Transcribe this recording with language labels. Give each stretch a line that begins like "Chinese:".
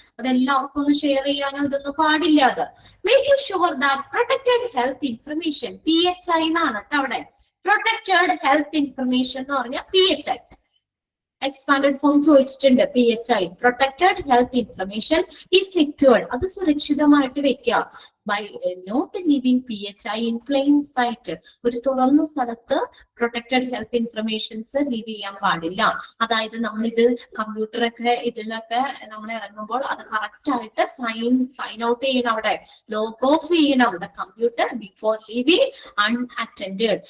Malayalam: അതെല്ലാവർക്കും ഒന്നും ഷെയർ ചെയ്യാനോ ഇതൊന്നും പാടില്ല. അത്
English: making sure that protected health information,
Malayalam: PHI എന്നാണ് കേട്ടോ അവിടെ. പ്രൊട്ടക്റ്റഡ് ഹെൽത്ത് ഇൻഫർമേഷൻ എന്ന് പറഞ്ഞാൽ PHI. എക്സ്പാൻഡഡ് ഫോം ചോദിച്ചിട്ടുണ്ട്. PHI,
English: protected health information is secured,
Malayalam: അത് സുരക്ഷിതമായിട്ട് വെക്കുക.
English: by not leaving PHI in plain sight.
Malayalam: ഒരു തുറന്ന സ്ഥലത്ത് പ്രൊട്ടക്റ്റഡ് ഹെൽത്ത് ഇൻഫർമേഷൻസ് ലീവ് ചെയ്യാൻ പാടില്ല. അതായത് നമ്മളിത് കമ്പ്യൂട്ടറൊക്കെ ഇതിലൊക്കെ നമ്മൾ ഇറങ്ങുമ്പോൾ അത് കറക്റ്റ് ആയിട്ട് സൈൻ ഔട്ട് ചെയ്യണം. അവിടെ ലോഗ് ഓഫ് ചെയ്യണം
English: The computer before leaving unattended.